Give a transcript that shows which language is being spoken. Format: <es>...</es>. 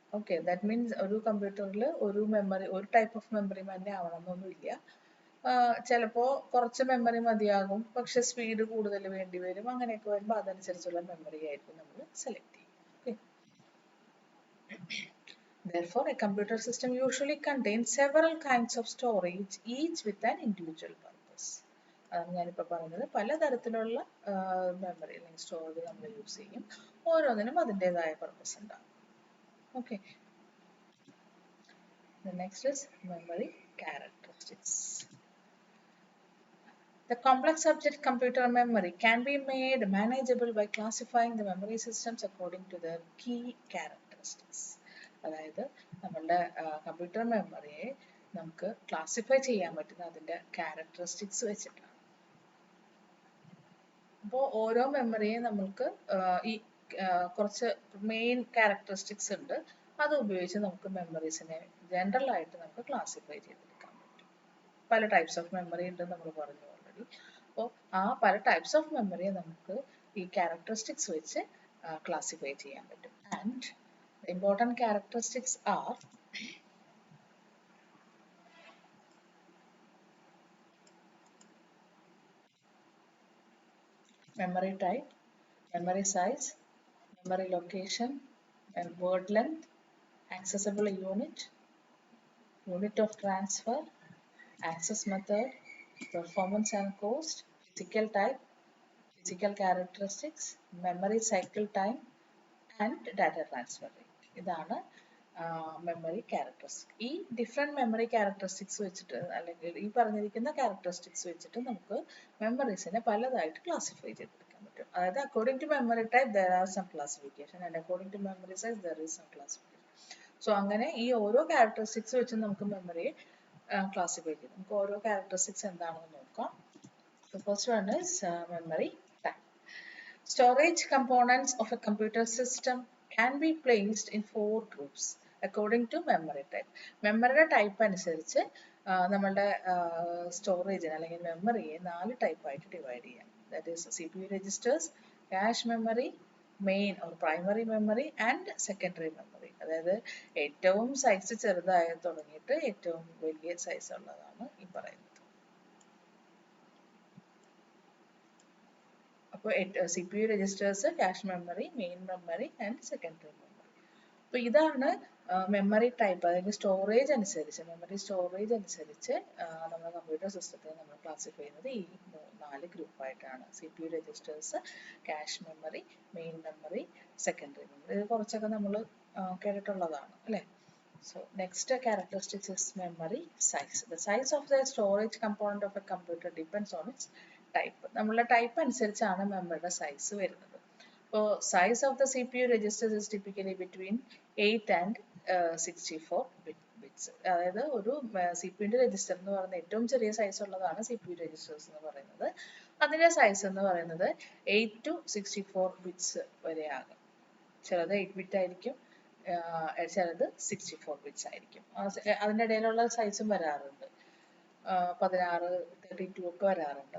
<ml>Okay,</ml> <en>that means</en> <ml>ഒരു കമ്പ്യൂട്ടറിൽ ഒരു മെമ്മറി, ഒരു ടൈപ്പ് ഓഫ് മെമ്മറി തന്നെ ആവണമെന്നൊന്നുമില്ല. ചിലപ്പോൾ കുറച്ച് മെമ്മറി മതിയാകും, പക്ഷെ സ്പീഡ് കൂടുതൽ വേണ്ടി വരും. അങ്ങനെയൊക്കെ വരുമ്പോൾ അതനുസരിച്ചുള്ള മെമ്മറി ആയിരിക്കും നമ്മൾ സെലക്ട് ചെയ്യുക. Okay.</ml> <en>Therefore, a computer system usually contains several kinds of storage, each with an individual purpose.</en> <ml>അതാണ് ഞാനിപ്പോൾ പറഞ്ഞത്. പലതരത്തിലുള്ള മെമ്മറി അല്ലെങ്കിൽ സ്റ്റോറേജ് നമ്മൾ യൂസ് ചെയ്യും. ഓരോന്നിനും അതിൻ്റെതായ പർപ്പസ് ഉണ്ടാകും. Okay.</ml> <en>The next is memory characteristics. The complex subject computer memory can be made manageable by classifying the memory systems according to their key characteristics.</en> <ml>അതായത് നമ്മളുടെ കമ്പ്യൂട്ടർ മെമ്മറിയെ നമുക്ക് ക്ലാസിഫൈ ചെയ്യാൻ പറ്റുന്ന അതിൻ്റെ ക്യാരക്ടറിസ്റ്റിക്സ് വെച്ചിട്ടാണ്. അപ്പോൾ ഓരോ മെമ്മറിയെ നമുക്ക് ഈ കുറച്ച് മെയിൻ ക്യാരക്ടറിസ്റ്റിക്സ് ഉണ്ട്. അത് ഉപയോഗിച്ച് നമുക്ക് മെമ്മറീസിനെ ജനറൽ ആയിട്ട് നമുക്ക് ക്ലാസിഫൈ ചെയ്തെടുക്കാൻ പറ്റും. പല ടൈപ്സ് ഓഫ് മെമ്മറി ഉണ്ട് നമ്മൾ പറഞ്ഞു ഓൾറെഡി. അപ്പോൾ ആ പല ടൈപ്സ് ഓഫ് മെമ്മറിയെ നമുക്ക് ഈ ക്യാരക്ടറിസ്റ്റിക്സ് വെച്ച് ക്ലാസിഫൈ ചെയ്യാൻ പറ്റും.</ml> <en>And the important characteristics are memory type, memory size, memory location, and word length, accessible unit, unit of transfer, access method, performance and cost, physical type, physical characteristics, memory cycle time, and data transfer rate.</en> <ml>ഇതാണ് memory characteristics. ഈ different memory characteristics വെച്ചിട്ട് അല്ലെങ്കിൽ ഈ പറഞ്ഞിരിക്കുന്ന characteristics വെച്ചിട്ട് നമുക്ക് മെമ്മറീസിനെ പലതായിട്ട് classify ചെയ്തെടുക്കാൻ പറ്റും.</ml> <en>അതായത് according to memory type there are some classification and according to memory size there is some classification.</en> <ml>So അങ്ങനെ ഈ ഓരോ ക്യാരക്ടറിസ്റ്റിക്സ് വെച്ച് നമുക്ക് മെമ്മറിയെ ക്ലാസിഫൈ ചെയ്യും. നമുക്ക് ഓരോ ക്യാരക്ടറിസ്റ്റിക്സ് എന്താണെന്ന് നോക്കാം.</ml> <en>The first one is memory type. Storage components of a computer system can be placed in 4 groups according to memory type.</en> <ml>മെമ്മറിയുടെ ടൈപ്പ് അനുസരിച്ച് നമ്മളുടെ സ്റ്റോറേജിന് അല്ലെങ്കിൽ മെമ്മറിയെ 4 ടൈപ്പായിട്ട് ഡിവൈഡ് ചെയ്യാം.</ml> <en>That is CPU registers, cache memory, main or primary memory and secondary memory.</en> <ml>അതായത് ഏറ്റവും size ചെറുതായി തുടങ്ങിയിട്ട് ഏറ്റവും വലിയ സൈസ് ഉള്ളതാണ് ഈ പറയുന്നത്.</ml> <en>അപ്പോൾ CPU registers, cache memory, main memory and secondary memory.</en> <ml>അപ്പോൾ ഇതാണ് മെമ്മറി ടൈപ്പ്. അതായത് സ്റ്റോറേജ് അനുസരിച്ച്, മെമ്മറി സ്റ്റോറേജ് അനുസരിച്ച് നമ്മുടെ കമ്പ്യൂട്ടർ സിസ്റ്റത്തെ നമ്മൾ ക്ലാസിഫൈ ചെയ്യുന്നത് ഈ 4 ഗ്രൂപ്പായിട്ടാണ്.</ml> <en>CPU registers, cache memory, main memory, secondary memory.</en> <ml>ഇത് കുറച്ചൊക്കെ നമ്മൾ കേട്ടിട്ടുള്ളതാണ് അല്ലേ.</ml> <en>So next characteristics is memory size. The size of the storage component of a computer depends on its type.</en> <ml>നമ്മളുടെ ടൈപ്പ് അനുസരിച്ചാണ് മെമ്മറിയുടെ സൈസ് വരുന്നത്.</ml> <en>അപ്പോൾ size of the CPU registers is typically between 8 and 64 bits.</en> <ml>അതായത് ഒരു CPU register എന്ന് പറയുന്നത് ഏറ്റവും ചെറിയ സൈസ് ഉള്ളതാണ് CPU രജിസ്റ്റേഴ്സ് എന്ന് പറയുന്നത്. അതിൻ്റെ സൈസ് എന്ന് പറയുന്നത് 8 to 64 bits വരെ ആകും. ചിലത് 8 bit ആയിരിക്കും, ചിലത് 64 ബിറ്റ്സ് ആയിരിക്കും. അതിൻ്റെ ഇടയിലുള്ള സൈസും വരാറുണ്ട്, 16, 32 ഒക്കെ വരാറുണ്ട്.</ml>